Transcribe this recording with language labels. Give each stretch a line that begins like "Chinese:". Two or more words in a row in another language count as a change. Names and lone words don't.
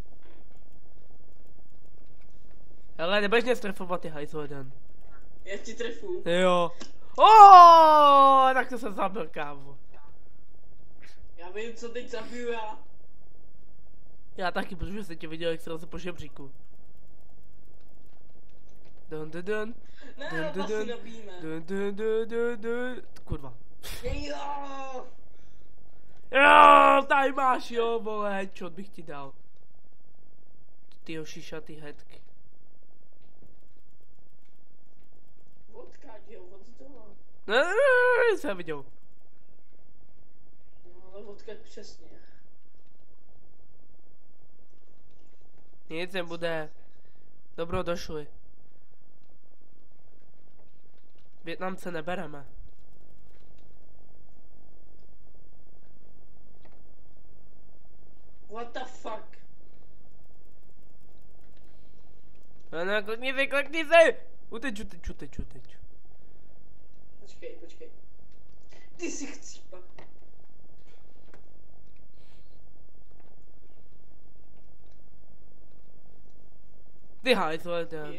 Czech: Ale nebudeš mě strefovat, ty hajzl jeden. Já ti trefu. Jo. Tak to jsem zabil, kámo. Já vím, co teď zabiju já. Já taky, protože jsem tě viděl, jak se leze po žebříku. Dun dun dun. Ne, Dun, dun, opasy dun. nabíjíme. Dun. Kurva. Jo! Jo, tady máš, jo, vole, headshot bych ti dal. Tyjo šišatý headky. Vodka, jo, od toho. Jsem viděl. No, ale vodka přesně. Nic nebude. Dobro, došli. Vietnamce nebereme.
English: What the fuck?
Czech: No, klikni se! Uteč. Počkej. Ty si chcípa. Ty hajzle, ten.